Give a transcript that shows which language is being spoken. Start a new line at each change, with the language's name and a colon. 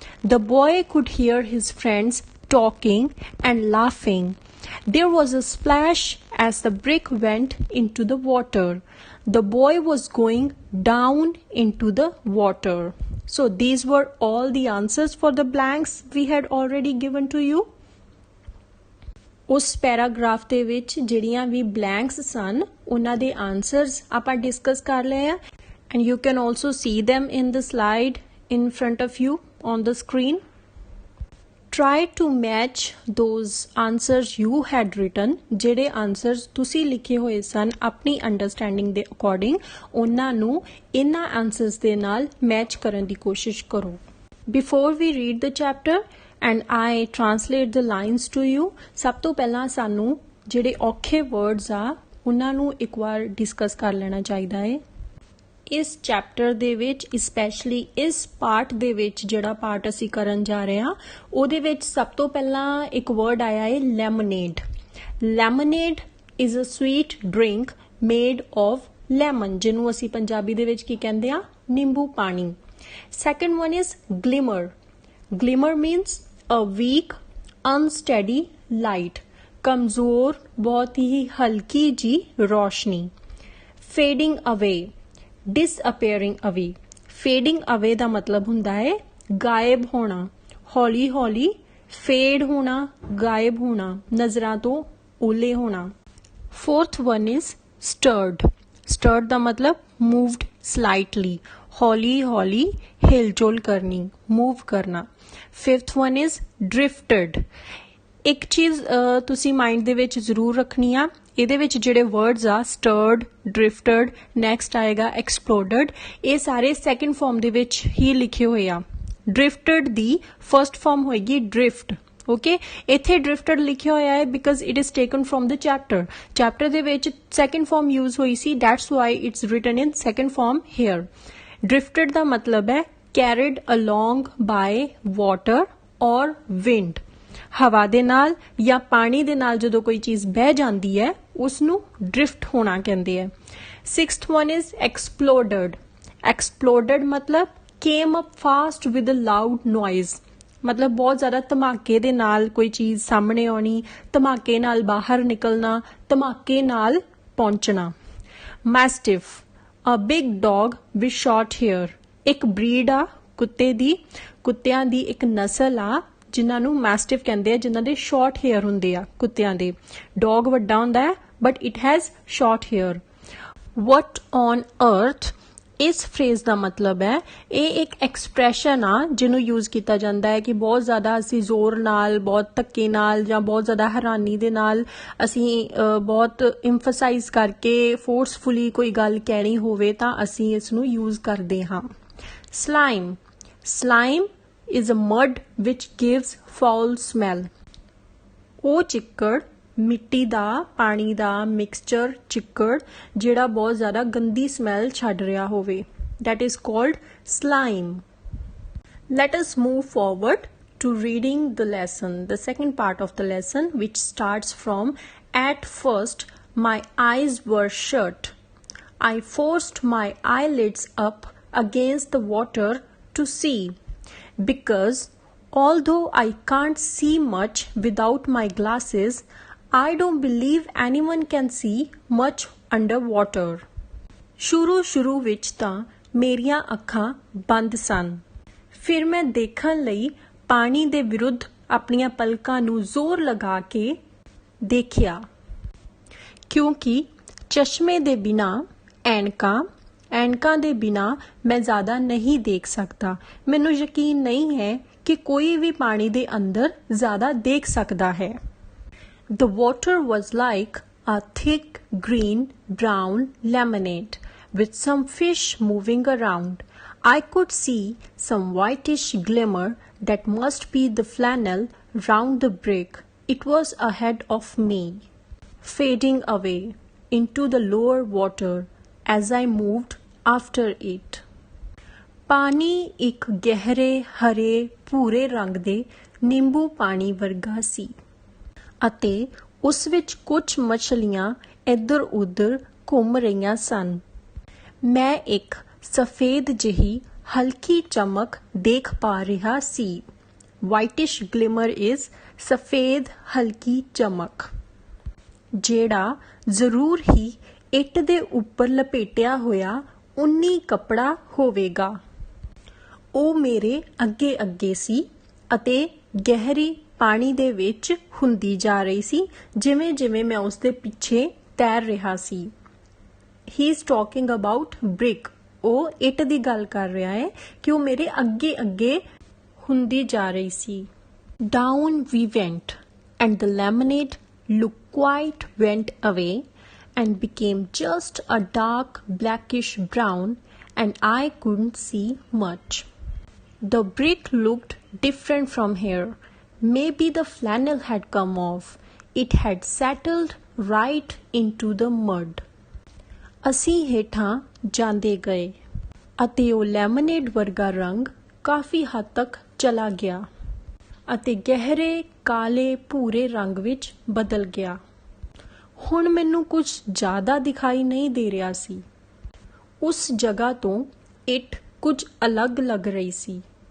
English: The boy could hear his friends talking and laughing. There was a splash as the brick went into the water. The boy was going down into the water. So these were all the answers for the blanks we had already given to you.
Punjabi: ਉਸ paragraph ਦੇ ਵਿੱਚ ਜਿਹੜੀਆਂ ਵੀ blanks ਸਨ ਉਹਨਾਂ ਦੇ answers ਆਪਾਂ discuss ਕਰ ਲਏ ਆ
English: And you can also see them in the slide in front of you on the screen. Try to match those answers you had written.
Punjabi: ਜਿਹੜੇ ਆਨਸਰਸ ਤੁਸੀਂ ਲਿਖੇ ਹੋਏ ਸਨ ਆਪਣੀ ਅੰਡਰਸਟੈਂਡਿੰਗ ਦੇ ਅਕੋਰਡਿੰਗ ਉਹਨਾਂ ਨੂੰ ਇਹਨਾਂ ਆਨਸਰਸ ਦੇ ਨਾਲ ਮੈਚ ਕਰਨ ਦੀ ਕੋਸ਼ਿਸ਼ ਕਰੋ.
English: Before we read the chapter and I translate the lines to you,
Punjabi: ਸਭ ਤੋਂ ਪਹਿਲਾਂ ਸਾਨੂੰ ਜਿਹੜੇ ਔਖੇ words ਆ ਉਹਨਾਂ ਨੂੰ ਇੱਕ ਵਾਰ ਡਿਸਕਸ ਕਰ ਲੈਣਾ ਚਾਹੀਦਾ ਹੈ. ਇਸ ਚੈਪਟਰ ਦੇ ਵਿੱਚ ਸਪੈਸ਼ਲੀ ਇਸ ਪਾਰਟ ਦੇ ਵਿੱਚ ਜਿਹੜਾ ਪਾਰਟ ਅਸੀਂ ਕਰਨ ਜਾ ਰਹੇ ਹਾਂ ਉਹਦੇ ਵਿੱਚ ਸਭ ਤੋਂ ਪਹਿਲਾਂ ਇੱਕ ਵਰਡ ਆਇਆ ਹੈ ਲੈਮੋਨੇਡ.
English: lemonade is a sweet drink made of lemon,
Punjabi: ਜਿਹਨੂੰ ਅਸੀਂ ਪੰਜਾਬੀ ਦੇ ਵਿੱਚ ਕੀ ਕਹਿੰਦੇ ਆ, ਨਿੰਬੂ ਪਾਣੀ.
English: Second one is glimmer. Glimmer means a weak, unsteady light.
Hindi: कमजोर, बहुत ही हल्की जी रोशनी.
English: Fading away, disappearing away.
Punjabi: Fading away ਦਾ ਮਤਲਬ ਹੁੰਦਾ ਹੈ ਗਾਇਬ ਹੋਣਾ, ਹੌਲੀ ਹੌਲੀ ਫੇਡ ਹੋਣਾ, ਗਾਇਬ ਹੋਣਾ, ਨਜ਼ਰਾਂ ਤੋਂ ਓਲੇ ਹੋਣਾ.
English: Fourth one is stirred.
Punjabi: Stirred ਦਾ ਮਤਲਬ
English: moved slightly,
Punjabi: ਹੌਲੀ ਹੌਲੀ ਹਿਲਜੁਲ ਕਰਨੀ, ਮੂਵ ਕਰਨਾ.
English: Fifth one is drifted.
Punjabi: ਇੱਕ ਚੀਜ਼ ਤੁਸੀਂ ਮਾਈਂਡ ਦੇ ਵਿੱਚ ਜ਼ਰੂਰ ਰੱਖਣੀ ਆ, ਇਹਦੇ ਵਿੱਚ ਜਿਹੜੇ ਵਰਡਸ ਆ stirred, drifted, ਨੈਕਸਟ ਆਏਗਾ exploded, ਇਹ ਸਾਰੇ ਸੈਕੰਡ ਫਾਰਮ ਦੇ ਵਿੱਚ ਹੀ ਲਿਖੇ ਹੋਏ ਆ. drifted ਦੀ ਫਰਸਟ ਫਾਰਮ ਹੋਏਗੀ drift. ਓਕੇ, ਇੱਥੇ drifted ਲਿਖਿਆ ਹੋਇਆ ਹੈ
English: because it is taken from the chapter
Punjabi: ਦੇ ਵਿੱਚ ਸੈਕੰਡ ਫਾਰਮ ਯੂਜ਼ ਹੋਈ ਸੀ,
English: That's why it's written in second form here. drifted
Punjabi: ਦਾ ਮਤਲਬ ਹੈ
English: carried along by water or wind.
Punjabi: ਹਵਾ ਦੇ ਨਾਲ ਜਾਂ ਪਾਣੀ ਦੇ ਨਾਲ ਜਦੋਂ ਕੋਈ ਚੀਜ਼ ਬਹਿ ਜਾਂਦੀ ਹੈ ਉਸ ਨੂੰ ਡ੍ਰਿਫਟ ਹੋਣਾ ਕਹਿੰਦੇ ਆ.
English: Sixth one is exploded. Exploded ਮਤਲਬ came up fast with a loud noise.
Punjabi: ਮਤਲਬ ਬਹੁਤ ਜ਼ਿਆਦਾ ਧਮਾਕੇ ਦੇ ਨਾਲ ਕੋਈ ਚੀਜ਼ ਸਾਹਮਣੇ ਆਉਣੀ, ਧਮਾਕੇ ਨਾਲ ਬਾਹਰ ਨਿਕਲਣਾ, ਧਮਾਕੇ ਨਾਲ ਪਹੁੰਚਣਾ.
English: Mastiff, a big dog with short hair.
Punjabi: ਇੱਕ ਬਰੀਡ ਆ ਕੁੱਤੇ ਦੀ, ਕੁੱਤਿਆਂ ਦੀ ਇੱਕ ਨਸਲ ਆ ਜਿਨ੍ਹਾਂ ਨੂੰ ਮੈਸਟਿਫ ਕਹਿੰਦੇ ਆ, ਜਿਨ੍ਹਾਂ ਦੇ ਸ਼ਾਰਟ ਹੇਅਰ ਹੁੰਦੇ ਆ ਕੁੱਤਿਆਂ ਦੇ. ਡੌਗ ਵੱਡਾ ਹੁੰਦਾ ਹੈ
English: But it has short hair. What on earth
Punjabi: ਇਸ ਫਰੇਜ਼ ਦਾ ਮਤਲਬ ਹੈ, ਇਹ ਇੱਕ ਐਕਸਪ੍ਰੈਸ਼ਨ ਆ ਜਿਹਨੂੰ ਯੂਜ਼ ਕੀਤਾ ਜਾਂਦਾ ਹੈ ਕਿ ਬਹੁਤ ਜ਼ਿਆਦਾ ਅਸੀਂ ਜ਼ੋਰ ਨਾਲ, ਬਹੁਤ ਧੱਕੇ ਨਾਲ ਜਾਂ ਬਹੁਤ ਜ਼ਿਆਦਾ ਹੈਰਾਨੀ ਦੇ ਨਾਲ ਅਸੀਂ ਬਹੁਤ ਇੰਫਸਾਈਜ਼ ਕਰਕੇ ਫੋਰਸਫੁਲੀ ਕੋਈ ਗੱਲ ਕਹਿਣੀ ਹੋਵੇ ਤਾਂ ਅਸੀਂ ਇਸ ਨੂੰ ਯੂਜ਼ ਕਰਦੇ ਹਾਂ।
English: Slime, slime is a mud which gives foul smell।
Punjabi: ਉਹ ਚਿੱਕੜ, ਮਿੱਟੀ ਦਾ, ਪਾਣੀ ਦਾ ਮਿਕਸਚਰ ਚਿੱਕੜ ਜਿਹੜਾ ਬਹੁਤ ਜ਼ਿਆਦਾ ਗੰਦੀ ਸਮੈਲ ਛੱਡ ਰਿਹਾ ਹੋਵੇ,
English: that is called slime। Let us move forward to reading the lesson, the second part of the lesson, which starts from at first my eyes were shut, I forced my eyelids up against the water to see, because although I can't see much without my glasses, I don't believe anyone can see much underwater।
Punjabi: ਸ਼ੁਰੂ ਵਿੱਚ ਤਾਂ ਮੇਰੀਆਂ ਅੱਖਾਂ ਬੰਦ ਸਨ, ਫਿਰ ਮੈਂ ਦੇਖਣ ਲਈ ਪਾਣੀ ਦੇ ਵਿਰੁੱਧ ਆਪਣੀਆਂ ਪਲਕਾਂ ਨੂੰ ਜ਼ੋਰ ਲਗਾ ਕੇ ਦੇਖਿਆ, ਕਿਉਂਕਿ ਚਸ਼ਮੇ ਦੇ ਬਿਨਾਂ ਐਨਕਾਂ ਦੇ ਬਿਨਾਂ ਮੈਂ ਜ਼ਿਆਦਾ ਨਹੀਂ ਦੇਖ ਸਕਦਾ। ਮੈਨੂੰ ਯਕੀਨ ਨਹੀਂ ਹੈ ਕਿ ਕੋਈ ਵੀ ਪਾਣੀ ਦੇ ਅੰਦਰ ਜ਼ਿਆਦਾ ਦੇਖ ਸਕਦਾ ਹੈ।
English: The water was like a thick green brown lemonade with some fish moving around. I could see some whitish glimmer that must be the flannel round the brick. It was ahead of me, fading away into the lower water as I moved after it।
Punjabi: ਪਾਣੀ ਇੱਕ ਗਹਿਰੇ ਹਰੇ ਭੂਰੇ ਰੰਗ ਦੇ ਨਿੰਬੂ ਪਾਣੀ ਵਰਗਾ ਸੀ ਅਤੇ ਉਸ ਵਿੱਚ ਕੁਝ ਮਛਲੀਆਂ ਇੱਧਰ ਉੱਧਰ ਘੁੰਮ ਰਹੀਆਂ ਸਨ। ਮੈਂ ਇੱਕ ਸਫੇਦ ਜਿਹੀ ਹਲਕੀ ਚਮਕ ਦੇਖ ਪਾ ਰਿਹਾ ਸੀ।
English: whitish glimmer is
Punjabi: ਸਫੇਦ ਹਲਕੀ ਚਮਕ, ਜਿਹੜਾ ਜ਼ਰੂਰ ਹੀ ਇੱਟ ਦੇ ਉੱਪਰ ਲਪੇਟਿਆ ਹੋਇਆ ਉੱਨੀ ਕੱਪੜਾ ਹੋਵੇਗਾ। ਉਹ ਮੇਰੇ ਅੱਗੇ ਅੱਗੇ ਸੀ ਅਤੇ ਗਹਿਰੀ ਪਾਣੀ ਦੇ ਵਿੱਚ ਹੁੰਦੀ ਜਾ ਰਹੀ ਸੀ ਜਿਵੇਂ ਜਿਵੇਂ ਮੈਂ ਉਸਦੇ ਪਿੱਛੇ ਤੈਰ ਰਿਹਾ ਸੀ।
English: He is talking about brick.
Punjabi: ਉਹ ਇੱਟ ਦੀ ਗੱਲ ਕਰ ਰਿਹਾ ਹੈ ਕਿ ਉਹ ਮੇਰੇ ਅੱਗੇ ਅੱਗੇ ਹੁੰਦੀ ਜਾ ਰਹੀ ਸੀ।
English: Down we went and the lemonade look quite went away and became just a dark blackish brown, and I couldn't see much. The brick looked different from here. Maybe the flannel had come off. It had settled right into the mud।
Punjabi: ਅਸੀਂ ਹੇਠਾਂ ਜਾਂਦੇ ਗਏ ਅਤੇ ਉਹ lemonade ਵਰਗਾ ਰੰਗ ਕਾਫੀ ਹੱਦ ਤੱਕ ਚਲਾ ਗਿਆ ਅਤੇ ਗਹਿਰੇ ਕਾਲੇ ਭੂਰੇ ਰੰਗ ਵਿੱਚ ਬਦਲ ਗਿਆ। ਹੁਣ ਮੈਨੂੰ ਕੁਝ ਜ਼ਿਆਦਾ ਦਿਖਾਈ ਨਹੀਂ ਦੇ ਰਿਹਾ ਸੀ। ਉਸ ਜਗ੍ਹਾ ਤੋਂ ਇੱਟ ਕੁਝ ਅਲੱਗ ਲੱਗ ਰਹੀ ਸੀ।